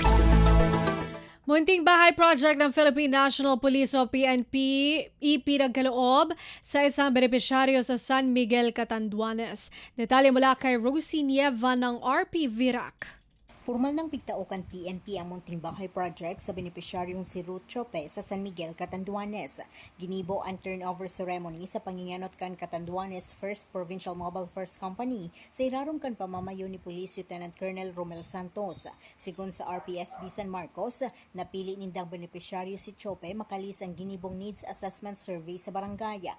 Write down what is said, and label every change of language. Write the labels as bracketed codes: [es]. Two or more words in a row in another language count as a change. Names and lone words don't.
[tl] Munting bahay project ng Philippine National Police o PNP ipinagkaloob sa isang benepisyaryo sa San Miguel, Catanduanes. Detalye mula kay Rosie Nieva ng RP Virac. [bik] Formal ng pigtaukan PNP ang munting bahay project sa benepisyaryong si Ruth Chope sa San Miguel, Catanduanes. Ginibo ang [en] turnover ceremony [bik] sa panginganot kan Catanduanes First Provincial Mobile First Company sa irarom kan pamamayo ni Police Lieutenant Colonel Romel Santos. Sigun sa RPSB San Marcos, napili nindang benepisyaryo si Chope makalis ang ginibong [en] needs assessment survey [bik] sa barangay.